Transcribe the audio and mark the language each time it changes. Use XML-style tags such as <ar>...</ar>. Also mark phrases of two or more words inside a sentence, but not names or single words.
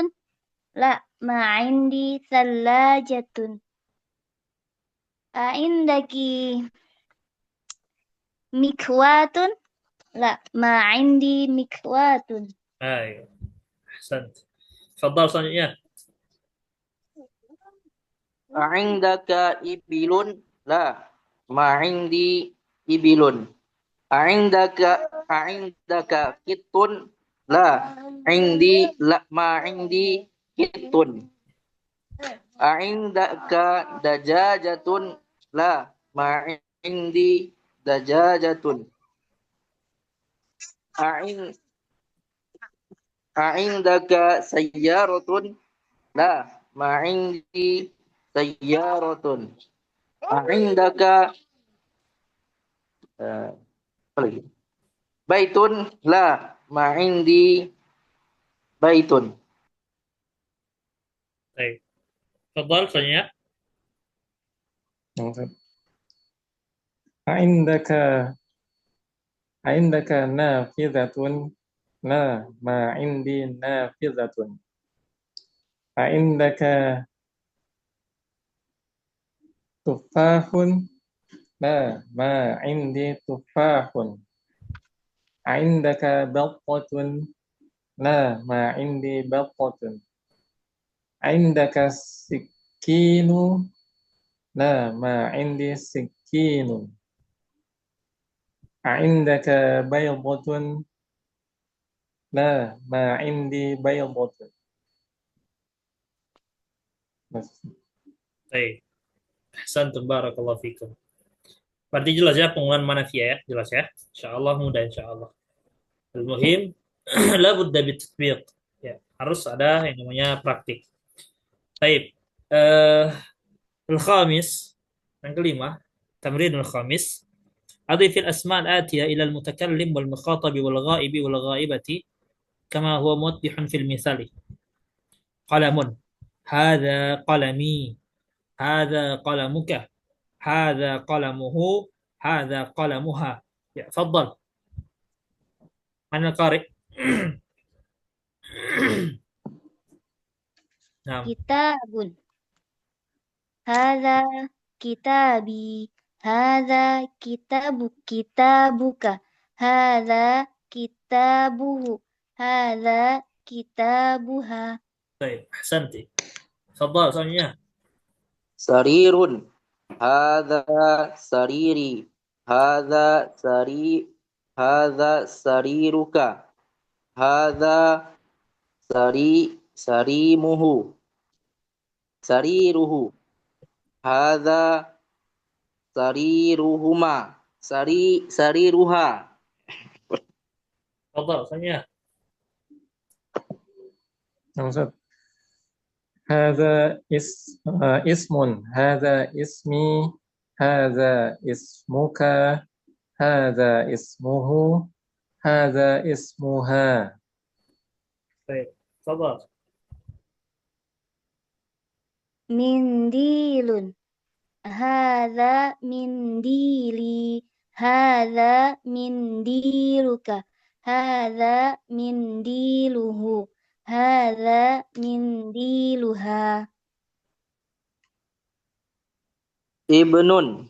<ar>لا ما عندي ثلاجة. أعندكِ مكواة? لا ما عندي مكواة.</ar> <id>Ayo. Ahsant. Fadal selanjutnya.</id> <ar>أعندك إبل? لا، ما عندي إبل. أعندك كيت? لا، ما عندي كيت. أعندك دجاجة? لا، ما عندي دجاجة. أعن أعندك سيارة? لا، ما عندي سيارة.</ar> <id>A'indaka apa lagi?</id> <ar>بيت؟ لا، ما عندي بيت.</ar> <id>Baik. Fadal selanjutnya. Nah, Ustaz.</id> <ar>أعندك أعندك نافذة? لا، ما عندي نافذة. أعندك تفاح? لا، ما عندي تفاح. أعندك باقة? لا، ما عندي باقة. أعندك سكين? لا، ما عندي سكين. أعندك بيضة? لا، ما عندي بيضة. Bas.</ar> <id>Baik.</id> <ar>أحسنتم بارك الله فيكم.</ar> <id>Berarti jelas ya penggunaan manafiyah ya, jelas ya. Insyaallah mudah insyaallah.</id> <ar>المهم لا بد بالتطبيق.</ar> <id>Ya, harus ada yang namanya praktik. Baik. Eh al-khamis, yang kelima,</id> <ar>تمرين الخامس. أضف الأسماء الآتية إلى المتكلم والمخاطب والغائب والغائبة كما هو موضح في المثال. قلم، هذا قلمي، هذا قلمك، هذا قلمه، هذا قلمها. Ya, تفضل. من القارئ؟ نعم. Kitabun. هذا كتابي. هذا كتابك. هذا كتابه. هذا كتابها. طيب أحسنتي. تفضل selanjutnya. سرير. هذا سريري. هذا سريرك. هذا سريمه. سريره. هذا سريرهما. Sariruha. تفضل selanjutnya.</ar> <id>Nah, Ustaz.</id> <ar>هذا اسم، هذا اسمي، هذا اسمك، هذا اسمه، هذا اسمها. طيب تفضل. Mindilun. هذا منديلي. هذا منديلك. هذا منديله. هذا منديلها. Ibnun.</ar>